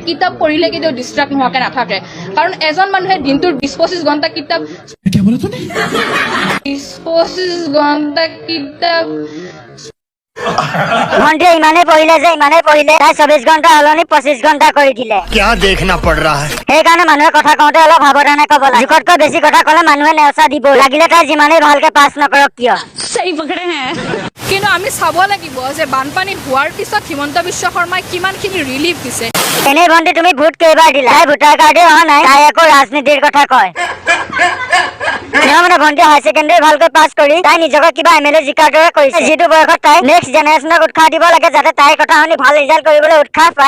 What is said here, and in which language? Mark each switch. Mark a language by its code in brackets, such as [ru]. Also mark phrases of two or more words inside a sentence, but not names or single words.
[as] কিতাপ পঢ়িলে কেতিয়াও ডিষ্ট্ৰেক্ট নোহোৱাকে নাথাকে, কাৰণ এজন মানুহে দিনটোৰ 20-25 ঘণ্টা কিতাপ 20-25 ঘণ্টা কিতাপ ভণ্টিয়ে ইমানেই পঢ়িলে যে তাই 24 ঘণ্টা সলনি 25 ঘণ্টা কৰি দিলে। [hi] क्या देखना पड़ रहा है? [as] সেইকাৰণে মানুহে কথা কওঁতে অলপ সাৱধানে ক'ব লাগে। জোখতকৈ বেছি কথা ক'লে মানুহে নেওচা দিব, লাগিলে তাই যিমানেই ভালকে পাছ নকৰক কিয়। কিন্তু আমি চাব লাগিব যে বানপানী হোৱাৰ পিছত হিমন্ত বিশ্ব শৰ্মাই কিমানখিনি ৰিলিফ দিছে। এনেই ভণ্টি তুমি ভোট কেইবাৰ দিলা? তাই ভোটাৰ কাৰ্ডে অহা নাই, তাই আকৌ ৰাজনীতিৰ কথা কয়। মানে ভণ্টি [en] higher secondary [as] ভালকৈ পাছ কৰি তাই নিজকে কিবা MLA জিকাৰ দৰে কৰিছে, যিটো বয়সত তাই [en] next generation [as] উৎসাহ দিব লাগে যাতে তাইৰ কথা শুনি ভাল ৰিজাল্ট কৰিবলৈ উৎসাহ পায়।